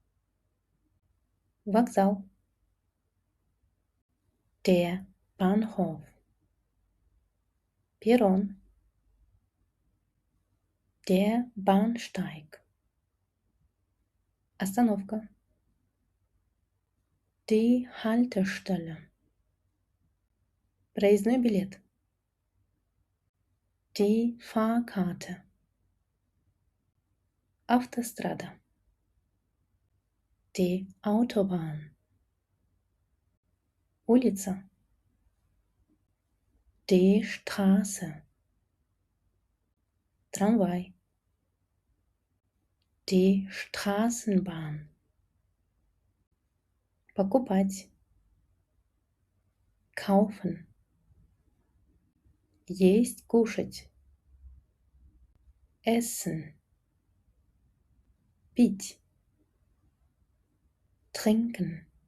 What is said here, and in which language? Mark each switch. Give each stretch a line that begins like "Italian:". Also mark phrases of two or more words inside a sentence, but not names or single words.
German: Вокзал. Der Bahnhof. Перрон. Der Bahnsteig. Остановка. Die Haltestelle.
Russian: Проездной билет.
German: Die Fahrkarte. Автострада. Die Autobahn. Улица. Die Straße. Трамвай. Die Straßenbahn.
Russian: Покупать. Kaufen. Есть, кушать. Essen. Пить. Trinken.